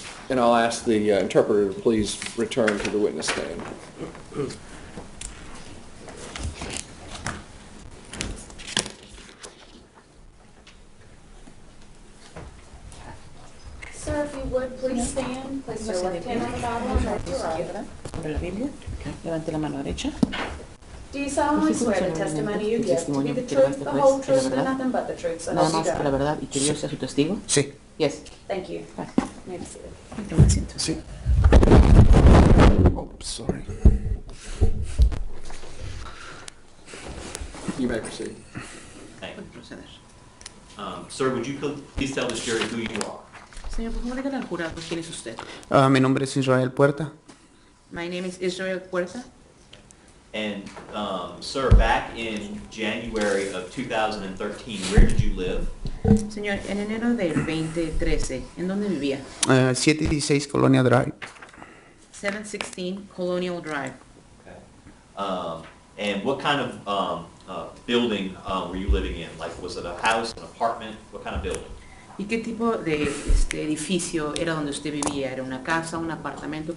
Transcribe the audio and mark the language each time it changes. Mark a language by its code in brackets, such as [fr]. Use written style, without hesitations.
[en] And I'll ask the interpreter to please return to the witness stand. Sir, if you would, please stand. Place your left hand on the Bible and raise your right. [es] Sobre la Biblia, levante la mano derecha. [en] Do you solemnly swear the testimony you give to be the truth, the whole truth, and nothing but the truth, so [es] Nada [en] help you [es] más que la [en] God? [es] verdad y que Dios sea su testigo. Sí. [en] Yes. Thank you. [es] Vale. [en] May be seated. [es] Toma asiento. [en] Sí. Oh, sorry. You may proceed. Thank you. [es] Puede proceder. [en] Sir, would you please tell this jury who you are? [es] Señor, por favor, dígale al jurado quién es usted. Mi nombre es Israel Puerta. [en] My name is Israel Puerta. And, sir, back in January of 2013, where did you live? [es] Señor, en enero del 2013, ¿en dónde vivía? 716 Colonia Drive. [en] 716 Colonial Drive. Okay. And what kind of building were you living in? Like, was it a house, an apartment? What kind of building? [es] ¿Y qué tipo de edificio era donde usted vivía? ¿Era una casa, un apartamento?